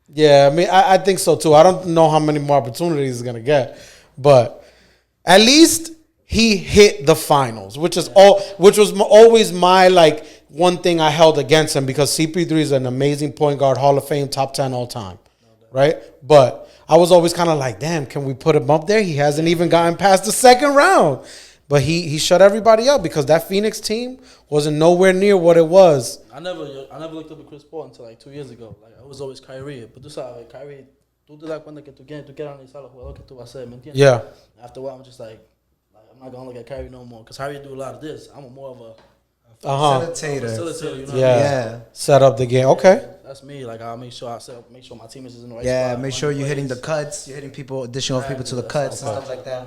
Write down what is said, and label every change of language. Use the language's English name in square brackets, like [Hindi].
[English] Yeah, I mean, I think so too. I don't know how many more opportunities he's gonna get, but at least he hit the finals, which was always my like one thing I held against him, because CP3 is an amazing point guard, Hall of Fame, top 10 all time, right? But I was always kind of like, damn, can we put him up there? He hasn't even gotten past the second round, but he shut everybody up, because that Phoenix team wasn't nowhere near what it was. I never looked up at Chris Paul until like 2 years ago. Like I was always Kyrie, but [Spanish] tú sabes, Kyrie, tú te das cuenta que tú quieres analizar los jugadores que tú vas a ser, ¿me entiendes? [English] Yeah. After a while, I'm just like I'm not gonna look at Kyrie no more, because Kyrie do a lot of this. I'm more of a facilitator, you know? Yeah. Set up the game. Okay. That's me. Like I'll make sure my teammates is in the right Yeah, spot. make sure you're hitting the cuts. You're hitting additional people to the cuts and stuff like that.